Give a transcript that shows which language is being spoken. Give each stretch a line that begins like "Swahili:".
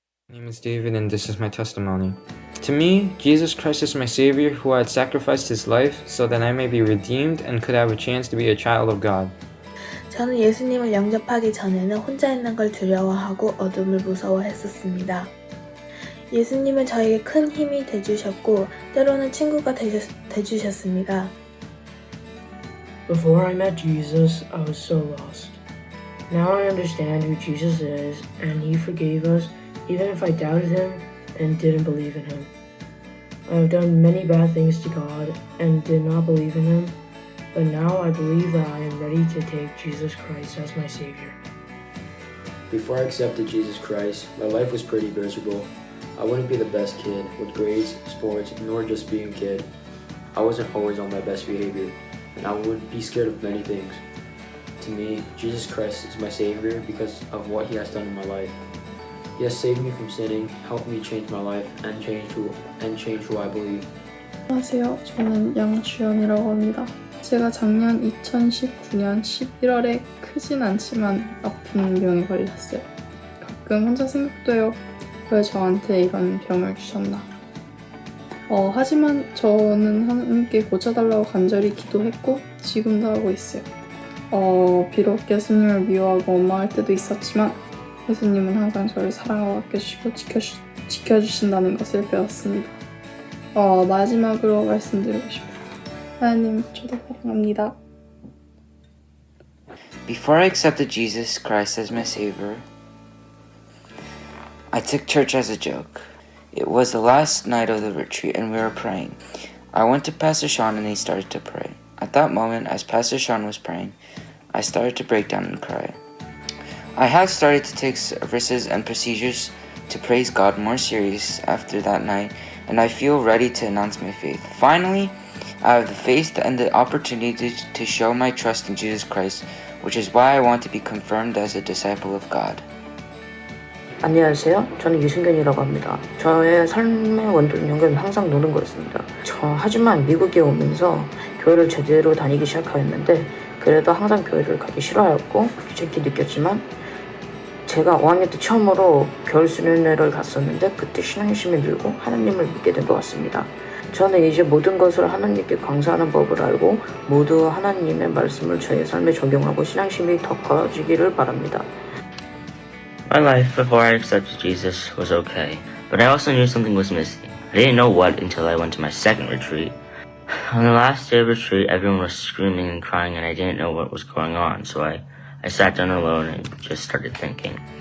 English: My name is David, and this is my testimony. To me, Jesus Christ is my Savior who had sacrificed his life so that I may be redeemed and could have a chance to be a child of God.
Korean: 저는 예수님을 영접하기 전에는 혼자 있는 걸 두려워하고 어둠을 무서워했었습니다. 예수님은 저에게 큰 힘이 되주셨고 때로는 친구가 되주셨습니다.
English: Before I met Jesus, I was so lost. Now I understand who Jesus is, and he forgave us even if I doubted him and didn't believe in him. I have done many bad things to God and did not believe in him, but now I believe that I am ready to take Jesus Christ as my Savior. Before I accepted Jesus Christ, my life was pretty miserable. I wouldn't be the best kid with grades, sports, nor just being a kid. I wasn't always on my best behavior, and I would be scared of many things. To me, Jesus Christ is my Savior because of what he has done in my life. He has saved me from sinning, helped me change my life, and change who I believe.
Korean: 안녕하세요. 저는 양주연이라고 합니다. 제가 작년 2019년 11월에 크진 않지만 아픈 병에 걸렸어요. 가끔 혼자 생각돼요. 왜 저한테 이런 병을 주셨나. 하지만 저는 하나님께 고쳐달라고 간절히 기도했고 지금도 하고 있어요. 비록 예수님을 미워하고 원망할 때도 있었지만 예수님은 항상 저를 사랑하고 아껴주시고 지켜주신다는 것을 배웠습니다. 마지막으로 말씀드리고 싶어요. 하나님, 저도 사랑합니다.
English: Before I accepted Jesus Christ as my Savior, I took church as a joke. It was the last night of the retreat and we were praying. I went to Pastor Sean and he started to pray. At that moment, as Pastor Sean was praying, I started to break down and cry. I have started to take services and procedures to praise God more serious after that night, and I feel ready to announce my faith. Finally, I have the faith and the opportunity to show my trust in Jesus Christ, which is why I want to be confirmed as a disciple of God.
Korean: 안녕하세요. 저는 유승균이라고 합니다. 저의 삶의 원동력은 항상 노는 거였습니다. 하지만 미국에 오면서 교회를 제대로 다니기 시작하였는데 그래도 항상 교회를 가기 싫어하였고 귀찮게 느꼈지만 제가 5학년 때 처음으로 겨울 수련회를 갔었는데 그때 신앙심이 늘고 하나님을 믿게 된 것 같습니다. 저는 이제 모든 것을 하나님께 감사하는 법을 알고 모두 하나님의 말씀을 저의 삶에 적용하고 신앙심이 더 커지기를 바랍니다.
English: My life before I accepted Jesus was okay, but I also knew something was missing. I didn't know what until I went to my second retreat. On the last day of retreat, everyone was screaming and crying and I didn't know what was going on, so I sat down alone and just started thinking.